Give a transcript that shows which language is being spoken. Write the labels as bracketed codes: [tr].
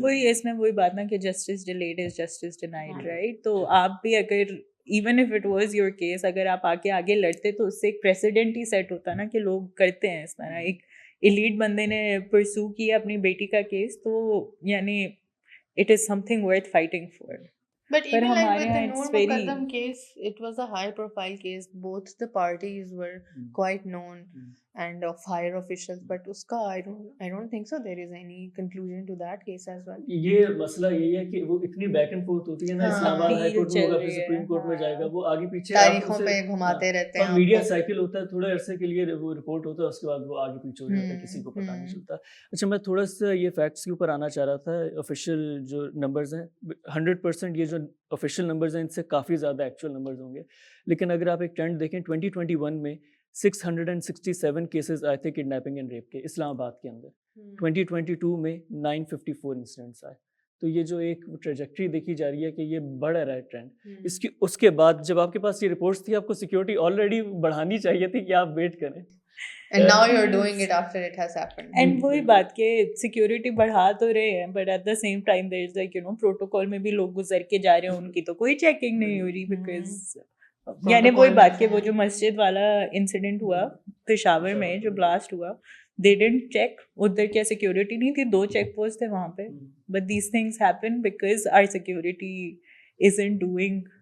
[ur] وہی اس میں وہی بات نا کہ [en] Justice delayed is justice denied, right. [ur] تو آپ بھی اگر [en] even if it was your case, [ur] اگر آپ آگے لڑتے تو اس سے ایک پریسیڈنٹ ہی سیٹ ہوتا نا کہ لوگ کرتے ہیں اس طرح. ایک ایلیٹ بندے نے پرسو کیا اپنی بیٹی کا کیس, تو یعنی [en] It is something worth fighting for. But even like with the Noor Muqaddam case, it was a high profile case. Both the parties were quite known and of higher officials. But [ur] uska [en] I don't think so there is any conclusion to that case as well. [ur] یہ مسئلہ یہی ہے کہ وہ اتنی back and fourth ہوتی ہے نا, اسلام آباد ہائی کورٹ میں ہوگا پھر سپریم کورٹ میں جائے گا, وہ آگے پیچھے تاریخوں پہ گھماتے رہتے ہیں, میڈیا سائیکل ہوتا ہے, تھوڑے عرصے کے لیے وہ رپورٹ ہوتا ہے, اس کے بعد وہ آگے پیچھے ہو جاتا ہے, کسی کو پتہ نہیں چلتا. اچھا, میں تھوڑا سا یہ فیکٹس کے اوپر آنا چاہ رہا تھا. آفیشیل جو نمبرز ہیں 100% یہ جو آفیشیل نمبرز ہیں ان سے کافی زیادہ ایکچوئل نمبرز ہوں گے, لیکن اگر آپ ایک ٹرینڈ دیکھیں 2021 میں 667 کیسز آئے تھے کڈنیپنگ اینڈ ریپ کے اسلام آباد کے اندر. 2022 میں 954 انسیڈنٹس آئے. تو یہ جو ایک ٹریجیکٹری دیکھی جا رہی ہے کہ یہ بڑھ رہا ہے ٹرینڈ. اس کے بعد جب آپ کے پاس یہ رپورٹس تھی, آپ کو سیکیورٹی آلریڈی بڑھانی چاہیے تھی کہ آپ ویٹ کریں. [en] And now you're doing it after it has happened. [ur] And وہی بات کہ سیکیورٹی بڑھا تو رہے ہیں, [en] but at the same time there is like [ur] protocol میں بھی لوگ گزر کے جا رہے ہیں, ان کی تو کوئی چیکنگ نہیں ہو رہی. بیکاز یعنی وہی بات کہ وہ جو مسجد والا انسیڈنٹ ہوا پشاور میں جو بلاسٹ ہوا, [en] they didn't check, [ur] ادھر کیا سیکیورٹی نہیں تھی, 2 چیک پوسٹ تھے وہاں پہ. [en] But these things happen because our security isn't doing